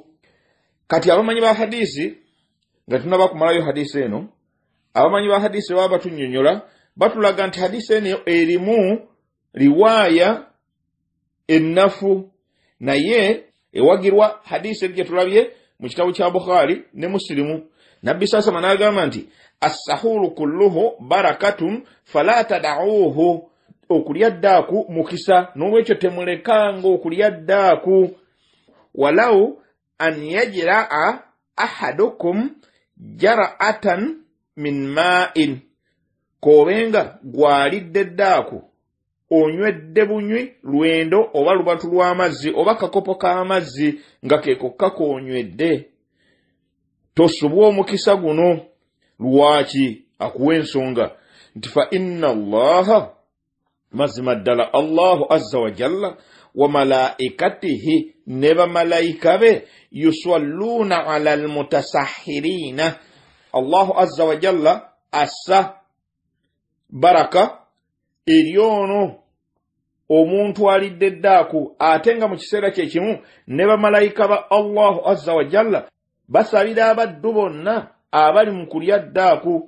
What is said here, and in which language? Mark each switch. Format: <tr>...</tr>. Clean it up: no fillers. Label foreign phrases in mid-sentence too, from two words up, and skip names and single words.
<lg>Kati abamanyi ba hadisi nga tunaba kumalayo hadisi eno abamanyi ba hadisi baba batunyonyola batulaga nti hadisi eno erimu riwaya ennafu naye ewagirwa hadisi gye tulabye mu kitabu kya Bukhari ne Muslimu. Nabbi sasa managamba nti</lg> <ar>السحور كله بركة فلا تدعوه.</ar> <lg>Okulya ddaaku mukisa n'olwekyo temulekanga okulya ddaaku.</lg> <ar>ولو أن يجرع أحدكم جرعة من ماء.</ar> <lg>Kobenga gwalidde ddaaku onywedde bunywi lwendo oba lubatu lw'amazzi oba kakopo k'amazzi nga kekokka konywedde tosubwa omukisa guno. Lwaki? Akuwa ensonga nti</lg> <ar>فإن الله</ar> <lg>mazima ddala</lg> <ar>الله عز وجل وملائكته</ar> <lg>ne bamalayika be</lg> <ar>يصلون على المتسحرين. الله عز وجل</ar> <lg>assa baraka eri ono omuntu alidde ddaaku ate nga mu kiseera kye kimu ne bamalayika ba</lg> <ar>الله عز وجل</ar> <lg>basabira abaddu bonna abali mu kulya ddaaku.</lg>